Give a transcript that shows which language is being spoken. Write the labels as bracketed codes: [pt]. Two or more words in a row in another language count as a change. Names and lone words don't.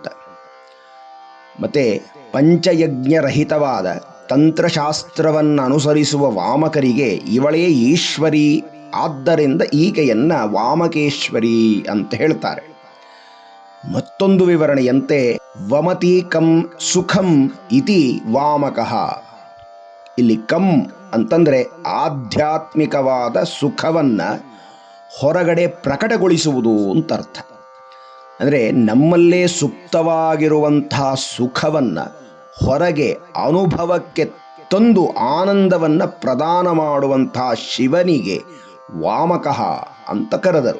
[kn] ಮತ್ತೆ ಪಂಚಯಜ್ಞರಹಿತವಾದ ತಂತ್ರಶಾಸ್ತ್ರವನ್ನು ಅನುಸರಿಸುವ ವಾಮಕರಿಗೆ ಇವಳೇ ಈಶ್ವರಿ, ಆದ್ದರಿಂದ ಈಕೆಯನ್ನ ವಾಮಕೇಶ್ವರಿ ಅಂತ ಹೇಳ್ತಾರೆ. ಮತ್ತೊಂದು ವಿವರಣೆಯಂತೆ [sa] ವಮತಿ ಕಂ ಸುಖಂ ಇತಿ ವಾಮಕಃ. [kn] ಇಲ್ಲಿ ಕಂ ಅಂತಂದರೆ ಆಧ್ಯಾತ್ಮಿಕವಾದ ಸುಖವನ್ನ ಹೊರಗಡೆ ಪ್ರಕಟಗೊಳಿಸುವುದು ಅಂತ ಅರ್ಥ. ಅಂದರೆ ನಮ್ಮಲ್ಲೇ ಸುಪ್ತವಾಗಿರುವಂಥ ಸುಖವನ್ನು ಹೊರಗೆ ಅನುಭವಕ್ಕೆ ತಂದು ಆನಂದವನ್ನು ಪ್ರದಾನ ಮಾಡುವಂಥ ಶಿವನಿಗೆ ವಾಮಕಃ ಅಂತ ಕರೆದರು.